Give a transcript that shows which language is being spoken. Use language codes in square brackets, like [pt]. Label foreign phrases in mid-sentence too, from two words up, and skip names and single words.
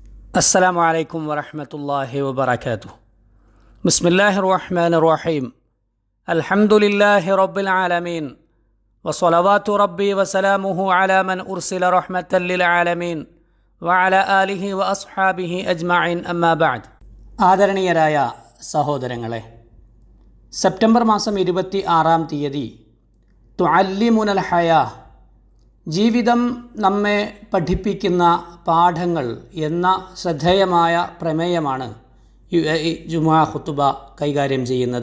[ar] السلام عليكم ورحمة الله وبركاته. بسم الله الرحمن الرحيم. الحمد لله رب العالمين وصلوات ربي وسلامه على من أرسل رحمة للعالمين وعلى آله وأصحابه أجمعين أما بعد. [ml] ആദരണീയരായ സഹോദരങ്ങളെ, സെപ്റ്റംബർ മാസം 26-ാം തീയതി [ar] تعلمنا الحياة, [ml] ജീവിതം നമ്മെ പഠിപ്പിക്കുന്ന പാഠങ്ങൾ എന്ന ശ്രദ്ധേയമായ പ്രമേയമാണ് UAE ജുമുഅ ഖുതുബ കൈകാര്യം ചെയ്യുന്നത്.